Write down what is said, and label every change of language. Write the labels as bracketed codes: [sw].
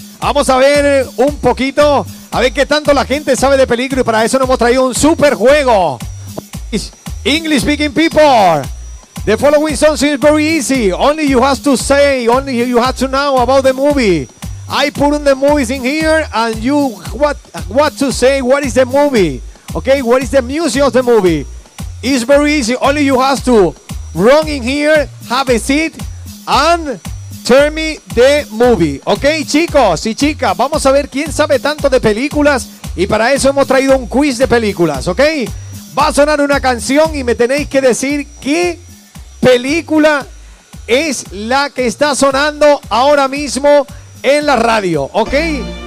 [es] Vamos a ver un poquito, a ver qué tanto la gente sabe de películas. Y para eso nos hemos traído un super juego. [en] English speaking people, the following song seems very easy. Only you have to say, only you have to know about the movie. I put in the movies in here and you what to say, what is the movie. Okay, what is the music of the movie? It's very easy, only you have to run in here, have a seat, and tell me the movie. [es] Okay, chicos y chicas, vamos a ver quién sabe tanto de películas y para eso hemos traído un quiz de películas, okay? Va a sonar una canción y me tenéis que decir qué película es la que está sonando ahora mismo en la radio, okay?